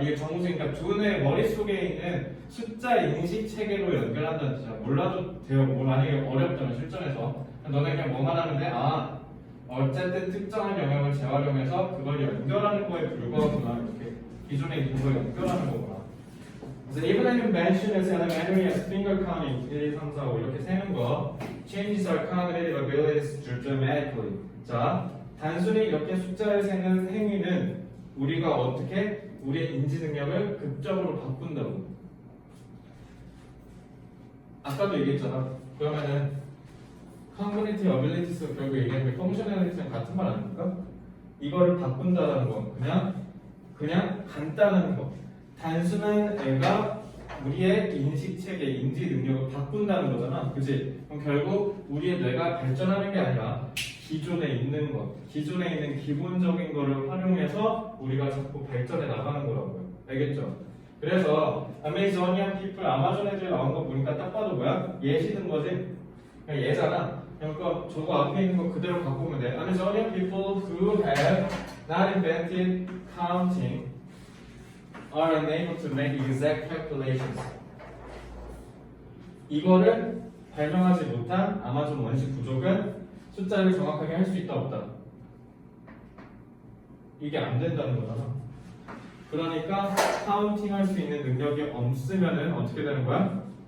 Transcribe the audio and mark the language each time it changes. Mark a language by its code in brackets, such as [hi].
[ko] 이게 정수니까 두뇌 머릿속에 있는 숫자 인식 체계로 연결한다는 뜻이야. 몰라도 돼요. 뭐 만약에 어렵다면 실전에서 너네 그냥 뭐만 하면 돼? 어쨌든 특정한 영역을 재활용해서 그걸 연결하는 거에 불과하구나. 이렇게 기존에 있는 걸 연결하는 거구나. [en] 그래서 even an invention as elementary as finger counting 1, 2, 3, 4, 5 [ko] 이렇게 세는 거 [en] changes our cognitive abilities dramatically. [ko] 자, 단순히 이렇게 숫자를 세는 행위는 우리가 어떻게 우리의 인지 능력을 극적으로 바꾼다고. 아까도 얘기했잖아. 그러면은 cognitive abilities가 결국 얘기하는 게 functionality랑 같은 말 아닙니까? 이거를 바꾼다라는 건 그냥 간단한 거. 단순한 애가 우리의 인식 체계, 인지 능력을 바꾼다는 거잖아. 그치? 그럼 결국 우리의 뇌가 발전하는 게 아니라 기존에 있는 것, 기존에 있는 기본적인 거를 활용해서 우리가 자꾸 발전해 나가는 거라고요. 알겠죠? 그래서 Amazonian people, 아마존 애들 나온 거 보니까 딱 봐도 뭐야? 예시든 거지? 그냥 얘잖아. 그러니까 저거 앞에 있는 거 그대로 갖고 오면 돼. [en] Amazonian people who have not invented counting are unable to make exact calculations. [ko] 이거를 발명하지 못한 아마존 원시 부족은 숫자를 정확하게 할 수 있다 없다. 이게 안 된다는 거잖아. 그러니까 카운팅 할 수 있는 능력이 없으면은 어떻게 되는 거야?